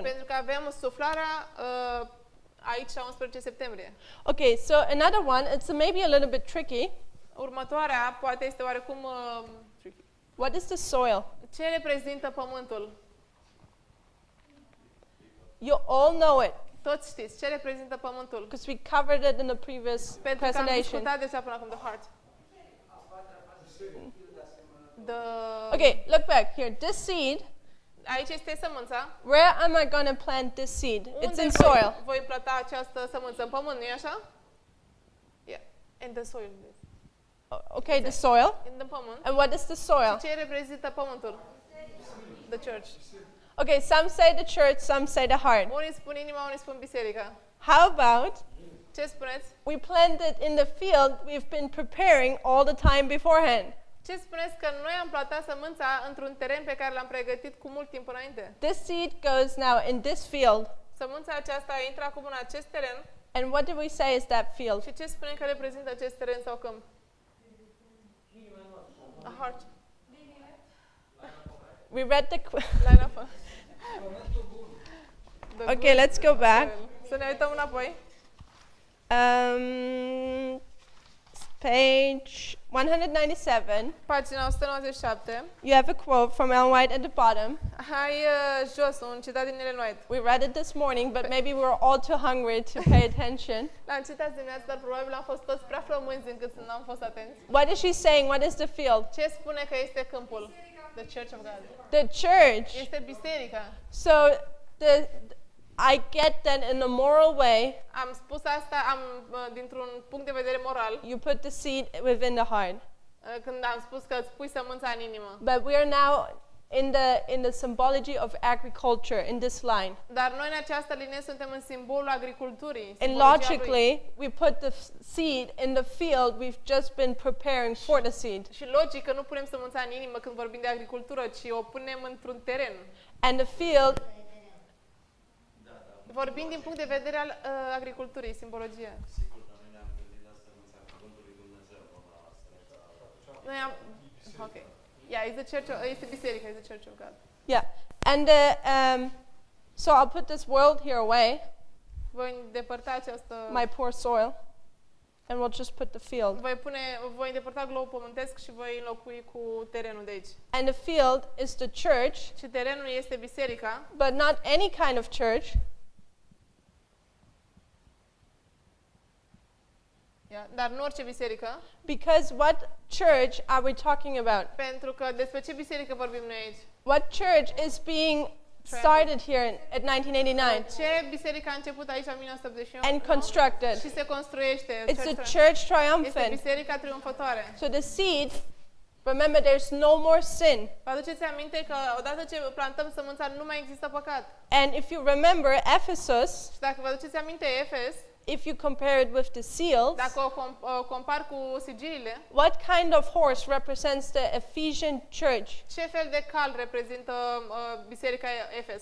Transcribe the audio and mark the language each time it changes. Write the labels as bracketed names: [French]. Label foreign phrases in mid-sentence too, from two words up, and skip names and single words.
[Romanian] Pentru că avem suflarea aici la 11 septembrie. [English] Okay, so another one, it's maybe a little bit tricky. [Romanian] Următoarea poate este oarecum tricky. [English] What is the soil? [Romanian] Ce reprezintă pământul? [English] You all know it, [Romanian] Toți știți ce reprezintă pământul. [English] because we covered it in the previous [Romanian] Pentru că am [English] presentation. [Romanian] discutat deja până acum, [English] the heart. Okay, look back here. This seed, [Romanian] Aici este sămânța. [English] where am I going to plant this seed? It's [Romanian] Unde [English] in soil. [Romanian] voi planta această sămânță? În pământ, nu-i așa? [English] Yeah. In the soil. Okay, the soil. In the pământ. And what is the soil? [Romanian] Ce reprezintă pământul? [English] The church. Okay, some say the church, some say the heart. [Romanian] Unii spun inima, unii spun biserica. [English] How about [Romanian] Ce spuneți? [English] we plant it in the field we've been preparing all the time beforehand? [Romanian] Ce spuneți că noi am plantat sămânța într-un teren pe care l-am pregătit cu mult timp înainte? [English] This seed goes now in this field. [Romanian] Sămânța aceasta intră acum în acest teren [English] And what do we say is that field? [Romanian] și ce spunem că reprezintă acest teren sau câmp? [English] A heart. We read the... Line of Okay, let's go back. [Romanian] Să ne uităm înapoi. [English] Page 197. [Romanian] Pagina 197. [English] You have a quote from Ellen White at the bottom. [Romanian] Hai jos, un citat din Ellen White. [English] We read it this morning, but maybe we were all too hungry to pay attention. [Romanian] L-am citat dimineața, dar probabil am fost toți prea flămânzi încât să n-am fost atenți. [English] What is she saying? What is the field? [Romanian] Ce spune că este câmpul? [English] The Church of God. The church. [Romanian] Este biserica. [English] So I get that in a moral way, [Romanian] Am spus asta dintr-un punct de vedere moral, [English] you put the seed within the heart. [Romanian] când am spus că îți pui sămânța în inimă. [English] But we are now in the symbology of agriculture in this line. [Romanian] Dar noi în această linie suntem în simbolul agriculturii. [English] And [Romanian] simbologia lui. [English] logically, we put the seed in the field we've just been preparing for the seed. [Romanian] Și logic că nu punem sămânța în inimă când vorbim de agricultură, ci o punem într-un teren. [English] And the field [Romanian] Vorbim din punct de vedere al agriculturii, simbologie. Sigur, dar noi ne-am gândit la sămânța cuvântului Dumnezeu, nu la sămânța. Noi am... Ok. [English] Yeah, it's the church of, [Romanian] este biserica, [English] it's the church of God. Yeah. And so I'll put this world here away, [Romanian] Voi îndepărta această... [English] my poor soil, and we'll just put the field. [Romanian] Voi îndepărta globul pământesc și voi înlocui cu terenul de aici. [English] And the field is the church, [Romanian] Și terenul este biserica, [English] but not any kind of church. [Romanian] dar nu orice biserică, [English] Because what church are we talking about? [Romanian] pentru că despre ce biserică vorbim noi aici? [English] What church is being started here at 1989 [Romanian] Ce biserică a început aici în 1981 [English] and constructed? [Romanian] și se construiește? [English] It's a church [Romanian] Este [English] triumphant. [Romanian] biserica triumfătoare. [English] So the seed, remember, there's no more sin. [Romanian] Vă aduceți aminte că odată ce plantăm sămânța nu mai există păcat. [English] And if you remember Ephesus, [Romanian] Și dacă vă aduceți aminte Efes, [English] if you compare it with the seals, [Romanian] dacă o compar cu sigiliile, [English] what kind of horse represents the Ephesian church? [Romanian] ce fel de cal reprezintă biserica Efes?